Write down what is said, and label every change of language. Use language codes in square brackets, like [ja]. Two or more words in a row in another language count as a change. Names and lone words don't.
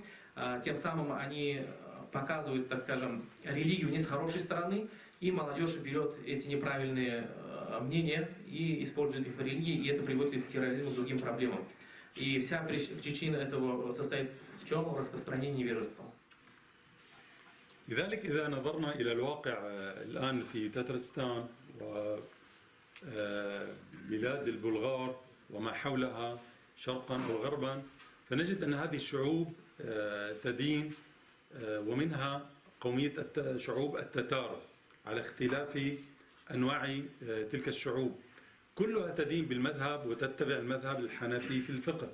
[ru] Тем самым они показывают, так скажем, религию не с хорошей стороны, и молодежь берет эти неправильные мнения и использует их в религии, и это приводит их к терроризму и другим проблемам. И вся причина этого состоит в чем? В распространении невежества. [ar] لذلك إذا نظرنا إلى الواقع الآن في تترستان وبلاد البلغار وما حولها شرقا وغربا، فنجد أن هذه الشعوب تدين، ومنها قومية شعوب التتار على اختلاف أنواع تلك الشعوب، كلها تدين بالمذهب وتتبع المذهب الحنفي في الفقه.